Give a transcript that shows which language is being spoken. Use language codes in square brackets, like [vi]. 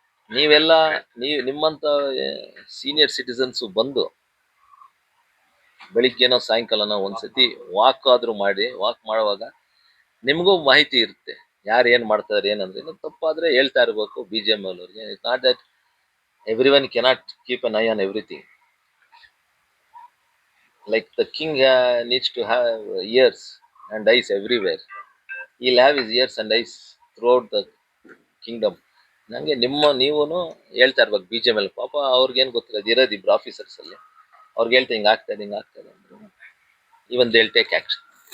[kn] ನೀವೆಲ್ಲ ನಿಮ್ಮಂತ senior citizens ಬಂದು ಬೆಳಿಗ್ಗೆನೋ ಸಾಯಂಕಾಲನೋ ಒಂದ್ಸತಿ ವಾಕ್ ಆದ್ರೂ ಮಾಡಿ, ವಾಕ್ ಮಾಡುವಾಗ ನಿಮಗೂ ಮಾಹಿತಿ ಇರುತ್ತೆ ಯಾರು ಏನ್ ಮಾಡ್ತಾರೆ ಏನಂದ್ರೆ. ತಪ್ಪಾದ್ರೆ ಹೇಳ್ತಾ ಇರ್ಬೇಕು BGM ಅವ್ರಿಗೆ. [en] It's not that everyone cannot keep an eye on everything. Like the king needs to have ears and eyes everywhere. he'll have his ears and eyes throughout the kingdom. [kn] ನಂಗೆ ನೀವು ಹೇಳ್ತಾ ಇರ್ಬೇಕು BGM ಅಲ್ಲಿ. ಪಾಪ ಅವ್ರಿಗೇನು ಗೊತ್ತಿಲ್ಲ, ಇರೋದು ಇಬ್ರು ಆಫೀಸರ್ಸ್ ಅಲ್ಲಿ, ಅವ್ರಿಗೆ ಹೇಳ್ತಾ ಹಿಂಗೆ ಆಗ್ತದೆ ಅಂದ್ರೆ even [en] They will take action.